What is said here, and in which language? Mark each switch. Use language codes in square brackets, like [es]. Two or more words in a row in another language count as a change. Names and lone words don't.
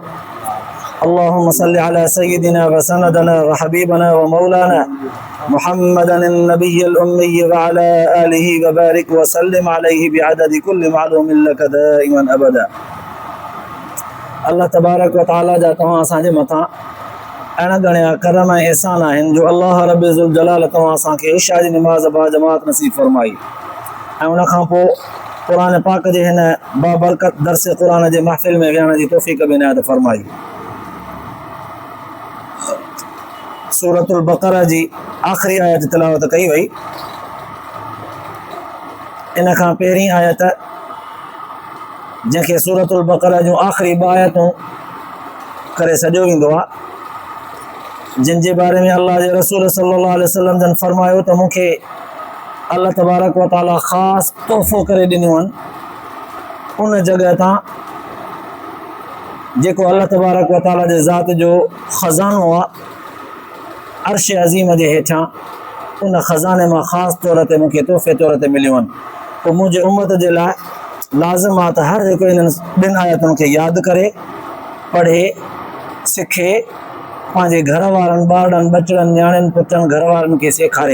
[ar] اللهم صل على سيدنا وسندنا وحبيبنا ومولانا محمدا النبي الأمي وعلى آله وبارك وسلم عليه بعدد كل معلوم لك دائما أبدا. الله تبارك و تعالى [sd] जा तव्हां असांजे मथां अहिड़ा घणा करम ऐं एहसान आहिनि जो [ar] الله رب ذو الجلال [sd] तव्हां असांखे इशा जी निमाज़ बा जमात नसीब फरमाई ऐं उन खां पोइ क़ुरान पाक जे हिन बाबरकत दर्स क़ुरान जे महफ़िल में विहण जी तौफ़ीक़ बि इनायत फरमाई। सूरतुल बक़रा जी आख़िरी आयत तिलावत कई वई। इन खां पहिरीं आयत जंहिंखे सूरतुल बक़रा जूं आख़िरी ॿ आयतूं करे सॼो वेंदो आहे, जिन जे बारे में अल्लाह जे रसूल [ar] صلى الله عليه وسلم [sd] जन फरमायो त मूंखे [ar] الله تبارك و تعالى [sd] ख़ासि तोहफ़ो करे ॾिनियूं आहिनि उन जॻह तां जेको [ar] الله تبارك و تعالى [sd] जे ज़ात जो ख़ज़ानो आहे [ar] عرش عظيم [sd] जे हेठां, उन ख़ज़ाने मां ख़ासि तौर ते मूंखे तोहफ़े तौर ते मिलियूं आहिनि। पोइ मुंहिंजे उम्मत जे लाइ लाज़िम आहे त हर हिकु इन्हनि ॿिनि आयतुनि खे यादि करे पढ़े सिखे पंहिंजे घर वारनि ॿारनि बचड़नि न्याणियुनि पुटनि घर वारनि खे सेखारे।